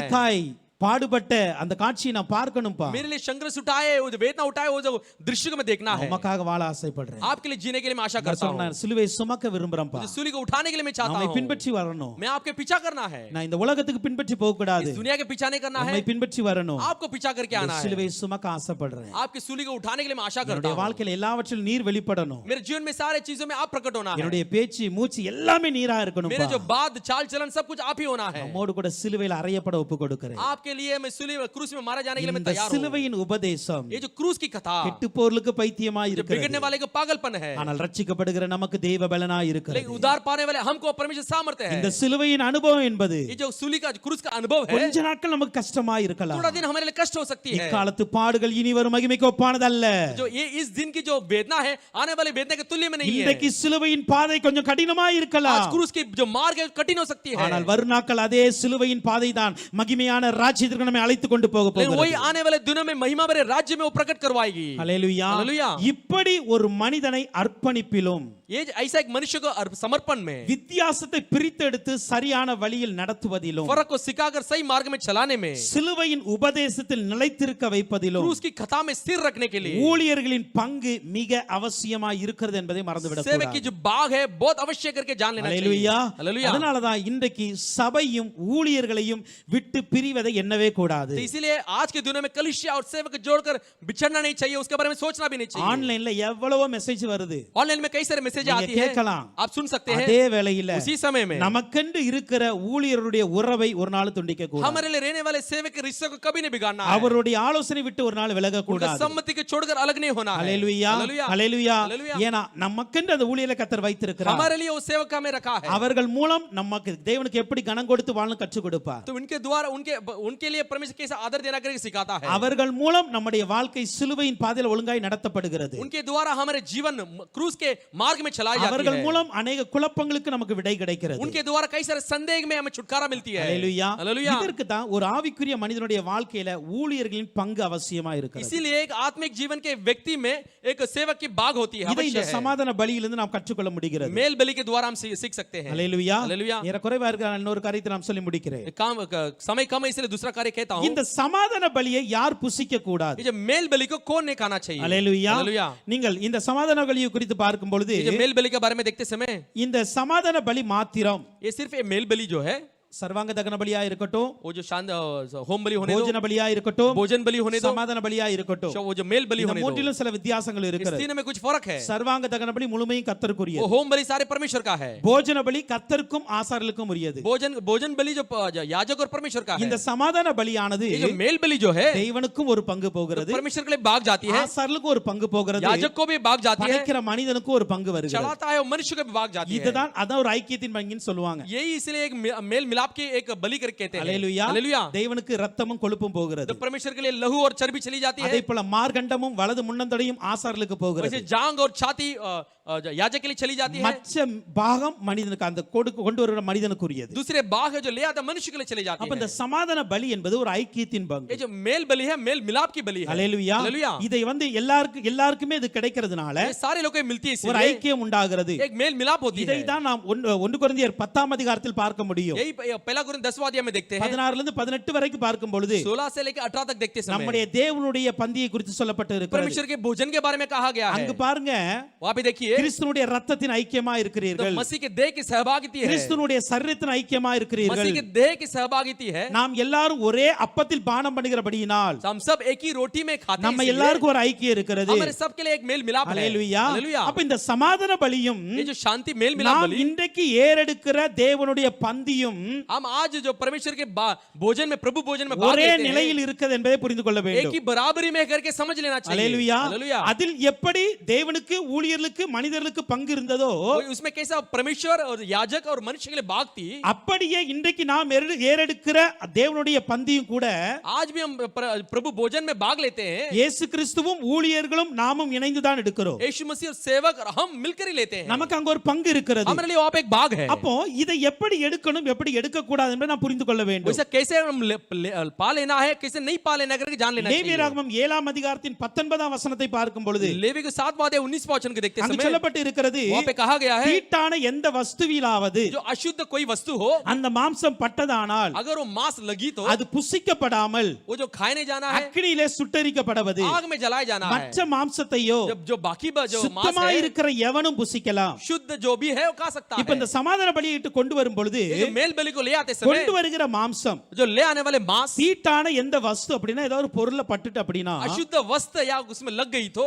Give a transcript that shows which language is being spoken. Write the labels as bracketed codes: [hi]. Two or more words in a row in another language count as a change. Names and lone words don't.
[ta] எனக்காய் பாடுபட்ட அந்த காட்சியை நான் பார்க்கணும்பா. [hi] मेरे लिए संघर्ष उठाए, वो जो वेदना उठाए, वो जो दृश्य को मैं देखना है। [ta] உமக்காக வாழ ஆசைப்படுறேன். [hi] आपके लिए जीने के लिए मैं आशा [ta] நான் [hi] करता हूँ। [ta] சொன்னேன், சிலுவை சுமக்க விரும்புறேன்ப்பா. [hi] मुझे सूली को उठाने के लिए मैं चाहता [ta] நம்மை [hi] हूँ। [ta] பின்பற்றி வரணும். [hi] मैं आपके पीछा करना है, [ta] நான் இந்த உலகத்துக்கு பின்பற்றி போக கூடாது. [hi] इस दुनिया के पीछा नहीं करना है, [ta] நம்மை பின்பற்றி வரணும். [hi] आपको पीछा करके आना है। [ta] சிலுவை சுமக்க ஆசைப்படுறேன். [hi] आपकी सूली को उठाने के लिए मैं आशा करता [ta] என்னுடைய [hi] हूँ। [ta] வாழ்க்கையில எல்லாவற்றிலும் நீர் வெளிப்படணும். [hi] मेरे जीवन में सारे चीजों में आप प्रकट होना है। [ta] என்னுடைய பேச்சு மூச்சு எல்லாமே நீரா இருக்கணும்பா. [hi] मेरे जो बात चाल चलन सब कुछ आप ही होना है। [ta] நம்மோடு கூட சிலுவையில் அறையப்பட ஒப்பு கொடுக்கிறேன். [hi] आपके लिए मैं सूली क्रूस में मारा जाने के लिए मैं [ta] இந்த [hi] तैयार हूँ। [ta] சிலுவையின் உபதேசம் [hi] ये जो क्रूस की कथा, [ta] கெட்டுப்போர்களுக்கு பைத்தியமாய் [hi] जो [ta] இருக்கிறது. [hi] बिगड़ने वाले को पागलपन है, [ta] ஆனால் ரட்சிக்கப்படுகிற நமக்கு தெய்வ பலனாய் [hi] लेकिन [ta] இருக்கிறது. [hi] उद्धार पाने वाले हमको परमेश्वर सामर्थ्य [ta] இந்த [hi] है। [ta] சிலுவையின் அனுபவம் என்பது [hi] ये जो सूली का क्रूस का अनुभव है, [ta] கொஞ்ச நாட்கள் நமக்கு கஷ்டமாய் இருக்கலாம். [hi] थोड़ा दिन हमारे लिए कष्ट हो सकती है। [ta] இக்காலத்து பாடுகள் இனி வரும் மகிமைக்கு ஒப்பானதல்ல. [hi] जो ये इस दिन की जो वेदना है, आने वाली वेदना के तुल्य में नहीं है। [ta] இன்றைக்கு சிலுவையின் பாதை கொஞ்சம் கடினமாய் [hi] आज [ta] இருக்கலாம். [hi] क्रूस की जो मार्ग है कठिन हो सकती है, [ta] ஆனால் வரும் நாட்கள் அதே சிலுவையின் பாதை தான் மகிமையான ராஜ்யத்திற்கு நம்மை அழைத்து கொண்டு போக [hi] लेकिन वही [ta] போகிறது. [hi] आने वाले दिनों में महिमा भरे राज्य में वो प्रकट करवाएगी। [ta] ஹல்லேலூயா. [hi] हालेलुया। [ta] இப்படி ஒரு மனிதனை அர்ப்பணிப்பிலும் [hi] ये ऐसा एक मनुष्य को समर्पण में, [ta] வித்தியாசத்தை பிரித்தெடுத்து சரியான வழியில் நடத்துவதிலும் [hi] फर्क को सिखाकर सही मार्ग में चलाने में, [ta] சிலுவையின் உபதேசத்தில் நிலைத்திருக்க வைப்பதிலும் [hi] क्रूस की कथा में स्थिर रखने के लिए [ta] ஊழியர்களின் பங்கு மிக அவசியமாய் இருக்கிறது என்பதை மறந்துவிடக் [hi] सेवक की [ta] கூடாது. [hi] जो बाग है बहुत अवश्य करके जान लेना चाहिए। [ta] ஹல்லேலூயா. [hi] हालेलुया। [ta] அதனாலதான் இன்றைக்கு சபையும் ஊழியர்களையும் விட்டு பிரிவதை எண்ணவே கூடாது. [hi] तो इसीलिए आज के दिनों में कलीसिया और सेवक जोड़कर बिछड़ना नहीं चाहिए, उसके बारे में सोचना भी नहीं चाहिए। [ta] ஆன்லைன்ல எவ்வளவோ மெசேஜ் வருது. [hi] ऑनलाइन में कई सारे मैसेज [ta] நீங்க [hi] आती है, [ta] கேட்கலாம். [hi] आप सुन सकते हैं। [ta] அதே வேளையில [hi] उसी समय में [ta] நமக்கென்று இருக்கிற ஊழியருடைய உறவை ஒரு நாள் துண்டிக்க கூடாது. [hi] हमारे लिए रहने वाले सेवक के रिश्ते को कभी नहीं बिगाड़ना है। [ta] அவருடைய ஆலோசனை விட்டு ஒரு நாள் விலக [hi] उनका [ta] கூடாது. [hi] सम्मति के छोड़कर अलग नहीं होना है। [ta] ஹல்லேலூயா. [hi] हालेलुया। [ta] ஹல்லேலூயா. [hi] हालेलुया। [ta] ஏனா நமக்கென்று அந்த ஊழியரை கர்த்தர் வைத்திருக்கிறார். [hi] हमारे लिए वो सेवक हमें रखा है, [ta] அவர்கள் மூலம் நமக்கு தேவனுக்கு எப்படி கனம் கொடுத்து வாழணும் கற்றுக் கொடுப்பார். [hi] तो उनके द्वारा उनके लिए परमेश्वर कैसे आदर देना करके सिखाता है। [ta] அவர்கள் மூலம் நம்முடைய வாழ்க்கை சிலுவையின் பாதையில் ஒழுங்காய் நடத்தப்படுகிறது. [hi] उनके द्वारा हमारे जीवन क्रूस के मार्ग में चलाई जाती [ta] அவர்கள் [hi] है। [ta] மூலம் अनेक குழப்பங்களுக்கு நமக்கு விடை கிடைக்கிறது. [hi] उनके द्वारा कई सारे संदेह में हमें छुटकारा मिलती है। [ta] ஹல்லேலூயா. [hi] हालेलुया। [ta] இதற்கு தான் ஒரு ஆவிக்குரிய மனிதனுடைய வாழ்க்கையில ஊழியர்களின் பங்கு அவசியமா இருக்கிறது. [hi] इसीलिए एक आत्मिक जीवन के व्यक्ति में एक सेवक की बाग होती है, [ta] இதை இந்த [hi] अवश्य है। [ta] சமாதான பலியிலிருந்து நாம் கற்றுக்கொள்ள முடிகிறது. [hi] मेल बलि के द्वारा हम सीख सकते हैं। [ta] ஹல்லேலூயா. [hi] हालेलुया। [ta] ஏறக்குறைவா இருக்கிற இன்னொரு காரியத்தை நாம் சொல்லி முடிக்கிறேன். [hi] समय कम है इसलिए दूसरा कार्य कहता हूँ। [ta] இந்த சமாதான பலியை யார் புசிக்க கூடாது? [hi] ये जो मेल बलि को कौन नहीं खाना चाहिए? [ta] ஹல்லேலூயா. [hi] हालेलुया। [ta] நீங்கள் இந்த சமாதான பலியை குறித்து பார்க்கும் பொழுது [hi] ये जो मेल बलि के बारे में देखते समय, [ta] இந்த சமாதான பலி மாத்திரம் [hi] ये सिर्फ ये मेल बलि जो है, [ta] சர்வாங்க தகன பலியா இருக்கட்டும், [hi] वो जो शांत होम बलि होने दो, [ta] போஜன பலியா இருக்கட்டும், [hi] भोजन बलि होने दो, [ta] சமாதான பலியா இருக்கட்டும், [hi] वो जो मेल बलि [ta] இந்த [hi] होने दो, [ta] மூன்றிலும் சில வித்தியாசங்கள் [hi] इस [ta] இருக்கிறது. [hi] तीन में कुछ फर्क है। [ta] சர்வாங்க தகன பலி முழுமையும் [hi] वो [ta] கர்த்தருக்குரியது. [hi] होम बलि सारे परमेश्वर का है, [ta] போஜன பலி கர்த்தருக்கும் ஆசாரியர்களுக்கும் உரியது. [hi] भोजन बलि जो याजक और परमेश्वर का है। [ta] இந்த சமாதான பலியானது [hi] ये जो मेल बलि जो है, [ta] தேவனுக்கும் ஒரு பங்கு போகிறது, [hi] परमेश्वर के लिए भाग जाती है, [ta] ஆசாரியர்களுக்கும் ஒரு பங்கு போகிறது, [hi] याजक को भी भाग जाती है, [ta] படைக்கிற மனிதனுக்கும் ஒரு பங்கு வருகிறது. [hi] चढ़ाता है और मनुष्य को भी भाग जाती है। [ta] இதுதான் அதான் ஒரு ஐக்கியத்தின் பங்கின்னு சொல்லுவாங்க. [hi] यही इसलिए एक मेल मिलाप की एक बलि करके कहते हैं। [ta] ஹல்லேலூயா. [hi] हालेलुया। [ta] தேவனுக்கு ரத்தமும் கொழுப்பும் போகிறது. [hi] तो परमेश्वर के लिए लहू और चर्बी चली जाती है, [ta] அதே போல மார்கண்டமும் வலது முன்னந்தடையும் ஆசாரியர்களுக்கு போகிறது. [hi] वैसे जांग और छाती याजक के लिए चली जाती है। [ta] மற்ற பாகம் மனிதனுக்கு அந்த கொண்டு வருகிற மனிதனுக்குரியது. [hi] दूसरे भाग है जो ले आता मनुष्य के लिए चली जाती [ta] அப்ப [hi] है। [ta] இந்த சமாதான பலி என்பது ஒரு ஐக்கியத்தின் பங்கு. [hi] ये जो मेल बलि है, मेल मिलाप की बलि है। [ta] ஹல்லேலூயா. [hi] हालेलुया। [ta] இதை எல்லாருக்குமே இது கிடைக்கிறதுனால [hi] ये सारे लोगों को मिलती है, [ta] ஒரு [hi] इसलिए [ta] ஐக்கியம் உண்டாகிறது. [hi] एक मेल मिलाप होती है। [ta] இதை தான் நாம் 1 கொரிந்தியர் 10ஆம் அதிகாரத்தில் பார்க்க முடியும். [hi] यही पहला कुरिन्थ 10वां अध्याय में देखते हैं, [ta] 16 இருந்து 18 வரைக்கும் பார்க்கும் பொழுது [hi] 16 से लेकर 18 तक देखते समय [ta] நம்முடைய தேவனுடைய பந்தியை குறித்து சொல்லப்பட்டு இருக்கிறது. [hi] परमेश्वर के भोजन के बारे में कहा गया है। [ta] அங்கு பாருங்க, [hi] वहां पे देखिए, [ta] கிறிஸ்துவினுடைய இரத்தத்தின் ஐக்கியமா [hi] तो [ta] இருக்கிறீர்கள், [hi] मसीह के देह की सहभागिता है, [ta] கிறிஸ்துவினுடைய சரீரத்தின் ஐக்கியமா இருக்கிறீர்கள். [hi] मसीह के देह की सहभागिता है। [ta] நாம் எல்லாரும் ஒரே அப்பத்தில் பானம் பண்ணுகிறபடியினால் [hi] हम सब एक ही रोटी में खाते हैं, [ta] நம்ம [hi] इसलिए [ta] எல்லாருக்கும் ஒரு ஐக்கியம் இருக்கிறது. [hi] हमारे सबके लिए एक मेल मिलाप है। [ta] ஹல்லேலூயா. [hi] हालेलुया। [ta] அப்ப இந்த சமாதான பலியும் [hi] ये जो शांति मेल मिलाप [ta] நாம் [hi] बलि, [ta] இன்றைக்கு ஏறெடுக்கிற தேவனுடைய பந்தியும் [hi] हम आज जो परमेश्वर के भोजन में, प्रभु भोजन में भाग [ta] ஒரே [hi] लेते हैं, [ta] நிலையில் இருக்கிறது என்பதை புரிந்து கொள்ள [hi] एक [ta] வேண்டும். [hi] ही बराबरी में करके समझ लेना चाहिए। [ta] ஹல்லேலூயா. [hi] हालेलुया। [ta] அதில் எப்படி தேவனுக்கு ஊழியர்களுக்கு மனிதர்களுக்கு பங்கு இருந்ததோ [hi] उसमें कैसा परमेश्वर और याजक और मनुष्य के लिए भाग थी, [ta] அப்படியே இன்றைக்கு நாம் ஏறெடுக்கிற தேவனுடைய பந்தியும் கூட [hi] आज भी हम प्रभु भोजन में भाग लेते हैं। [ta] இயேசு கிறிஸ்துவும் ஊழியர்களும் நாமும் இணைந்து தான் எடுக்கிறோம். [hi] यीशु मसीह और सेवक और हम मिलकर ही लेते हैं। [ta] நமக்கு அங்க ஒரு பங்கு இருக்கிறது. [hi] हमारे लिए वहां पे एक भाग है। [ta] அப்போ இதை எப்படி எடுக்கணும் எப்படி எடுக்க கூடாது என்பதை நாம் புரிந்து கொள்ள வேண்டும். [hi] वैसे कैसे हम पा लेना है, कैसे नहीं पा लेना करके जान लेना चाहिए। [ta] லேவியராகமம் 7ஆம் அதிகாரத்தின் 19ஆம் வசனத்தை பார்க்கும் பொழுது [hi] लेवी के 7वां अध्याय 19वां वचन को देखते [ta] அங்கு [hi] समय [ta] சொல்லப்பட்டு இருக்கிறது [hi] वहां पे कहा गया है [ta] தீட்டான எந்த வஸ்துவிலாவது [hi] जो अशुद्ध कोई वस्तु हो, [ta] அந்த மாம்சம் பட்டதானால் [hi] अगर वो मांस लगी तो [ta] அது புசிக்கப்படாமல் [hi] वो जो खाए नहीं जाना है, [ta] அக்கினியிலே சுட்டெரிக்கப்படுவது [hi] आग में जलाया जाना है। [ta] மற்ற மாம்சத்தையோ [hi] जब जो बाकी जो मांस [ta] சுத்தமா [hi] है, [ta] இருக்கிற எவனும் புசிக்கலாம். [hi] शुद्ध जो भी है वो खा सकता [ta] இப்ப [hi] है। [ta] இந்த சமாதான பலியிட்டு கொண்டு வரும் பொழுது [hi] ये जो मेल बलि को ले आते समय [ta] கொண்டு வருகிற மாம்சம் [hi] जो ले आने वाले मांस [ta] தீட்டான எந்த வஸ்து அப்படின்னா ஏதாவது ஒரு பொருள்ல பட்டுட்டு அப்படின்னா [hi] अशुद्ध वस्त्र या उसमें लग गई तो